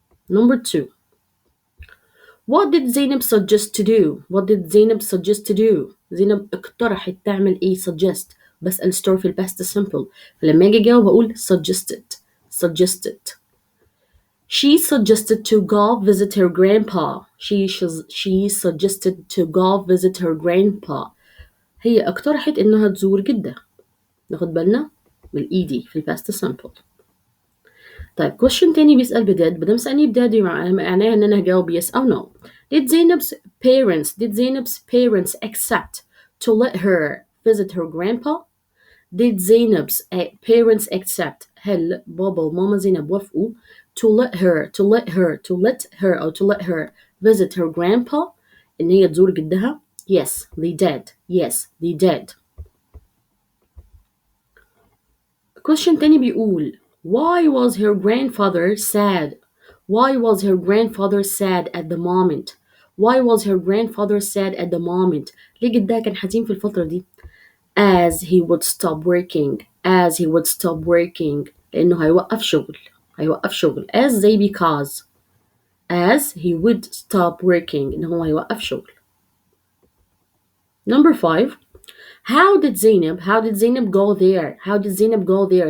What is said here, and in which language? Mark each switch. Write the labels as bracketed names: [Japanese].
[English] Number 2 What did Zainab suggest to do? [Arabic] زينب اقترحت تعمل ايه suggest. بسأل story في past simple. فلما اجي اجاوب اقول suggested. [English] She suggested to go visit her grandpa. She suggested to go visit her grandpa. [Arabic] هي اقترحت انها تزور جدها. ناخد بالنا من الايدي في past simple. طيب question تاني بيسأل بداد. بدام سألني بداد معناها ان انا هجاوب [English] yes or no. Did Zainab's parents accept to let her visit her grandpa? Did Zainab's parents accept [Arabic] هل بابا وماما زينب وافقوا [English] to let her visit her grandpa [Arabic] إن هي تزور جدها? [English] Yes, they did. Question [Arabic] تاني بيقول [English] Why was her grandfather sad? Why was her grandfather sad at the moment? Why was her grandfather sad at the moment? [Arabic] ليه جدها كان حزين في الفترة دي؟ [English] As he would stop working. As he would stop working. [Arabic] لأنه هيوقف شغل. هيوقف شغل. [English] As زي because. As he would stop working. [Arabic] إنه هو هيوقف شغل. [English] Number 5. How did Zainab go there? How did Zainab go there?